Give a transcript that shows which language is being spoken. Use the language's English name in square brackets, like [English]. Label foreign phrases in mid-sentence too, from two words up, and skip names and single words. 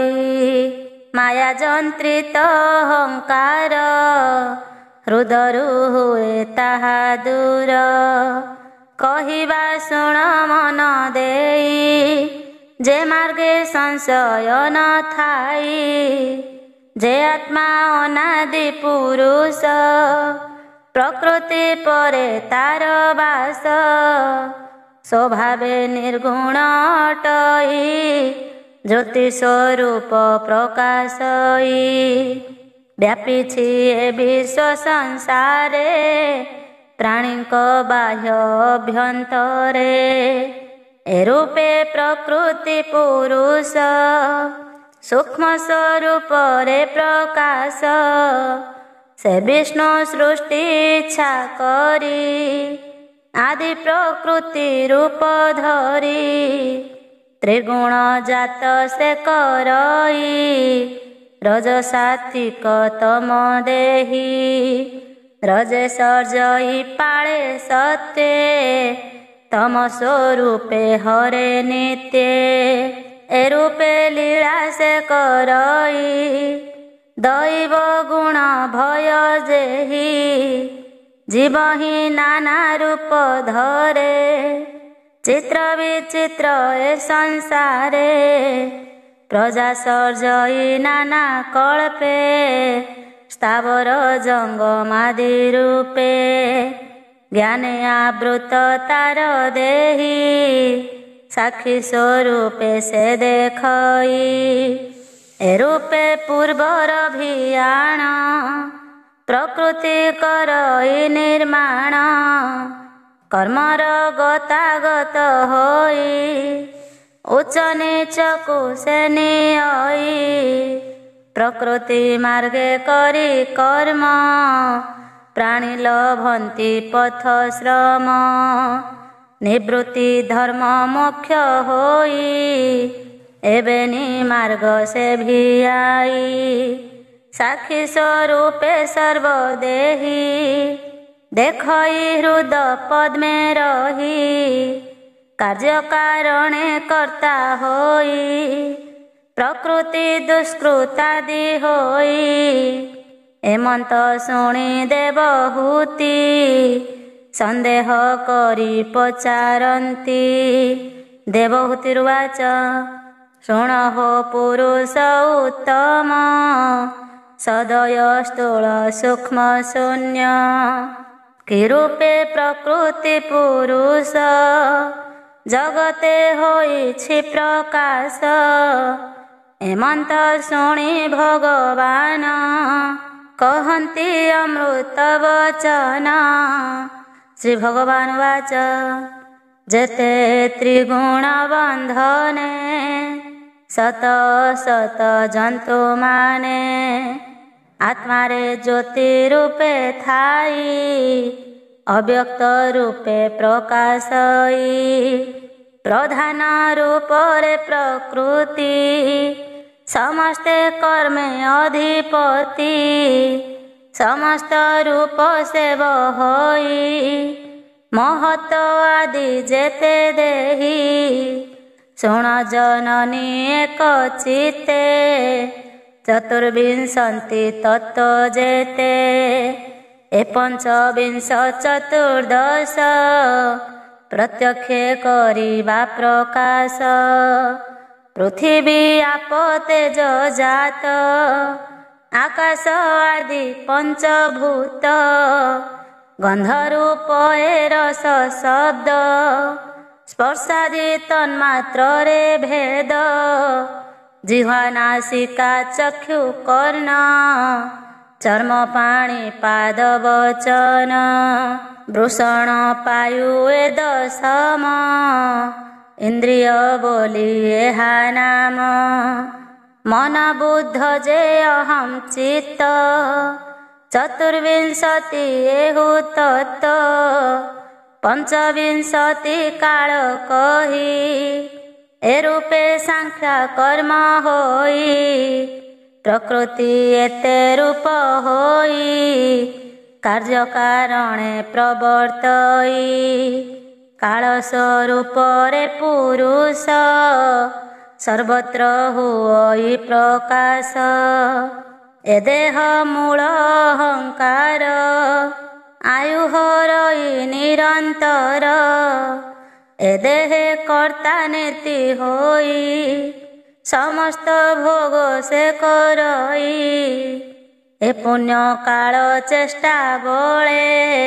[Odia] ମାୟା ଜନ୍ତ୍ରିତ ଅହଙ୍କାର, ହୃଦୟରୁ ହୁଏ ତାହା ଦୂର। କହିବା ଶୁଣ ମନ ଦେଇ, ଯେ ମାର୍ଗେ ସଂଶୟ ନ ଥାଇ। ଯେ ଆତ୍ମା ଅନାଦି ପୁରୁଷ, ପ୍ରକୃତି ପରେ ତାର ବାସ। ସ୍ୱଭାବେ ନିର୍ଗୁଣ ଅଟଇ, ଜ୍ୟୋତି ସ୍ୱରୂପ ପ୍ରକାଶଇ। ବ୍ୟାପୀଛି ଏ ବିଶ୍ୱ ସଂସାରେ, ପ୍ରାଣିକ ବାହ୍ୟ ଅଭ୍ୟନ୍ତରେ। ଏ ରୂପେ ପ୍ରକୃତି ପୁରୁଷ, ସୂକ୍ଷ୍ମ ସ୍ୱରୂପ ରେ ପ୍ରକାଶ। ସେ ବିଷ୍ଣୁ ସୃଷ୍ଟି ଇଚ୍ଛା କରି, ଆଦି ପ୍ରକୃତି ରୂପ ଧରି। ତ୍ରିଗୁଣ ଜାତ ସେ କରଇ ରଜସାତ୍ୱିକ ତମ ଦେହୀ ରଜେ ସର୍ଜଇ ପାଳେ ସତ୍ୟେ ତମ ସ୍ୱରୂପେ ହରେ ନିତ୍ୟ ଏ ରୂପେ ଲୀଳା ସେ କରଇ ଦୈବ ଗୁଣ ଭୟ ଯେହି ଜୀବ ହି ନାନା ରୂପ ଧରେ ଚିତ୍ର ବିଚିତ୍ର ଏ ସଂସାରେ ପ୍ରଜା ସର୍ଜଇ ନାନା କଳ୍ପେ ସ୍ଥାବର ଜଙ୍ଗମାଦି ରୂପେ ଜ୍ଞାନେ ଆବୃତ ତାର ଦେହି ସାକ୍ଷୀ ସ୍ୱରୂପେ ସେ ଦେଖଇ ଏ ରୂପେ ପୂର୍ବର ଭିଆଣ ପ୍ରକୃତି କରଇ ନିର୍ମାଣ କର୍ମର ଗତାଗତ ହୋଇ ଉଚ୍ଚ ନୀଚ କୋ ସେ ନିୟଇ ପ୍ରକୃତି ମାର୍ଗେ କରି କର୍ମ ପ୍ରାଣୀ ଲଭନ୍ତି ପଥ ଶ୍ରମ ନିବୃତ୍ତି ଧର୍ମ ମୋକ୍ଷ ହୋଇ ଏବେନୀ ମାର୍ଗ ସେ ଭିଆଇ ସାକ୍ଷୀ ସ୍ୱରୂପେ ସର୍ବଦେହୀ ଦେଖଇ ହୃଦ ପଦ ମେଁ ରହି କାର୍ଯ୍ୟ କାରଣେ କର୍ତ୍ତା ହୋଇ ପ୍ରକୃତି ଦୁଷ୍କୃତାଦି ହୋଇ ଏମନ୍ତ ଶୁଣି ଦେବହୂତି ସନ୍ଦେହ କରି ପଚାରତି ଦେବହୂତିର୍ବାଚ ଶୃଣ ହୋ ପୁରୁଷ ଉତ୍ତମ ସଦୟ ସ୍ଥୂଳ ସୂକ୍ଷ୍ମ ଶୂନ୍ୟ କିରୂପେ ପ୍ରକୃତି ପୁରୁଷ ଜଗତେ ହୋଇଛି ପ୍ରକାଶ ଏମନ୍ତ ଶୁଣି ଭଗବାନ କହନ୍ତି ଅମୃତ ବଚନ ଶ୍ରୀ ଭଗବାନ ବାଚ ଯେତେ ତ୍ରିଗୁଣ ବନ୍ଧନେ ସତ ସତ ଜନ୍ତୁ ମାନେ ଆତ୍ମା ରେ ଜ୍ୟୋତି ରୂପେ ଥାଇ ଅବ୍ୟକ୍ତ ରୂପେ ପ୍ରକାଶଇ ପ୍ରଧାନ ରୂପ ରେ ପ୍ରକୃତି ସମସ୍ତେ କର୍ମେ ଅଧିପତି ସମସ୍ତ ରୂପ ସେ ବହଇ ମହତ ଆଦି ଯେତେ ଦେହୀ ଶୁଣ ଜନନୀ ଏକ ଚିତ୍ତେ ଚତୁର୍ବିଂଶତି ତତ୍ତ୍ୱ ଯେତେ ଏ ପଞ୍ଚବିଂଶ ଚତୁର୍ଦ୍ଦଶ ପ୍ରତ୍ୟକ୍ଷେ କରିବା ପ୍ରକାଶ ପୃଥିବୀ ଆପ ତେଜ ଜାତ ଆକାଶ ଆଦି ପଞ୍ଚଭୂତ ଗନ୍ଧରୂପ ଏ ରସ ଶବ୍ଦ ସ୍ପର୍ଶାଦି ତନ୍ମାତ୍ର ରେ ଭେଦ ଜିହ୍ୱା ନାସିକା ଚକ୍ଷୁ କର୍ଣ୍ଣ ଚର୍ମ ପାଣି ପାଦ ବଚନ ବୃଷଣ ପାୟୁ ଏ ଦଶମ ଇନ୍ଦ୍ରିୟ ବୋଲି ଏହା ନାମ ମନ ବୁଦ୍ଧ ଯେ ଅହମ ଚିତ୍ତ ଚତୁର୍ବିଂଶତି ଏହୁ ତତ୍ତ୍ୱ ପଞ୍ଚବିଂଶତି କାଳ କହି ଏ ରୂପେ ସାଂଖ୍ୟ କର୍ମ ହୋଇ ପ୍ରକୃତି ଏତେ ରୂପ ହୋଇ କାର୍ଯ୍ୟ କାରଣେ ପ୍ରବର୍ତ୍ତଇ କାଳ ସ୍ୱରୂପ ରେ ପୁରୁଷ ସର୍ବତ୍ର ହୁଇ ପ୍ରକାଶ ଏ ଦେହ ମୂଳ ଅହଙ୍କାର ଆୟୁ ହରଇ ନିରନ୍ତର ଏ ଦେହେ କର୍ତ୍ତା ନୀତି ହୋଇ ସମସ୍ତ ଭୋଗ ସେ କରଇ ଏ ପୁଣ୍ୟ କାଳ ଚେଷ୍ଟା ବଳେ